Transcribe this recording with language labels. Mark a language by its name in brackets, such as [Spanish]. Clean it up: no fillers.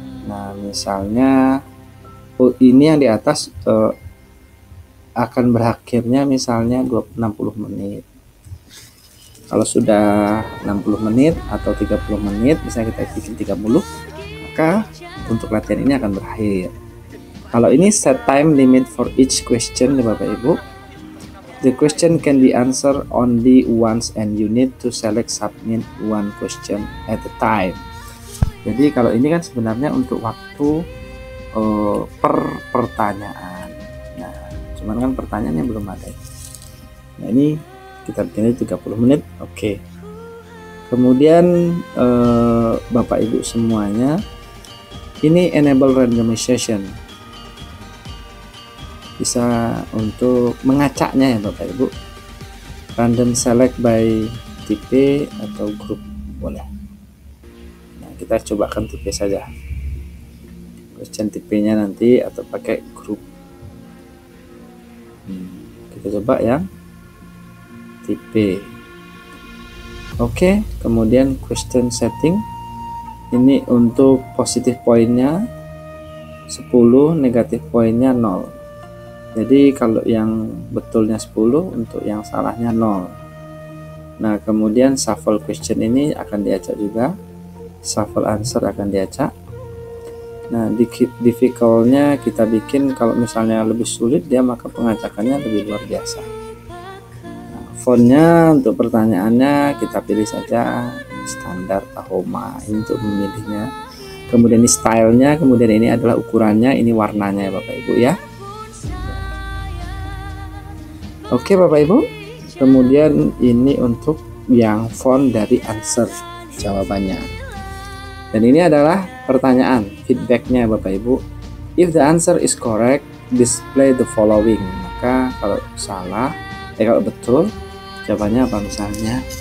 [Indonesian] Nah, misalnya ini yang di atas akan berakhirnya misalnya 60 menit. Kalau sudah 60 menit atau 30 menit, misalnya kita bikin 30, maka untuk latihan ini akan berakhir. Kalau ini [English] set time limit for each question [Indonesian] ya Bapak Ibu. [English] The question can be answered only once and you need to select submit one question at a time. [Indonesian] Jadi kalau ini kan sebenarnya untuk waktu per pertanyaan. Nah, cuman kan pertanyaannya belum ada. Nah, ini kita bikin 30 menit. Oke. Kemudian Bapak Ibu semuanya, ini enable randomization, bisa untuk mengacaknya ya Bapak Ibu. Random select by tipe atau grup boleh. Nah, kita cobakan tipe saja. Question tipenya nanti atau pakai grup. Kita coba yang tipe. Oke, kemudian question setting. Ini untuk positif poinnya 10, negatif poinnya 0. Jadi kalau yang betulnya 10, untuk yang salahnya 0. Nah, kemudian shuffle question ini akan diacak juga. Shuffle answer akan diacak. Nah, difficult-nya kita bikin kalau misalnya lebih sulit dia, maka pengacakannya lebih luar biasa. Nah, fontnya untuk pertanyaannya kita pilih saja standar Tahoma ini untuk memilihnya. Kemudian ini stylenya, kemudian ini adalah ukurannya, ini warnanya ya Bapak Ibu ya. Oke Bapak Ibu, kemudian ini untuk yang font dari answer jawabannya. Dan ini adalah pertanyaan, feedbacknya Bapak Ibu. [English] If the answer is correct, display the following. [Indonesian] Maka kalau salah, kalau betul, jawabannya apa misalnya?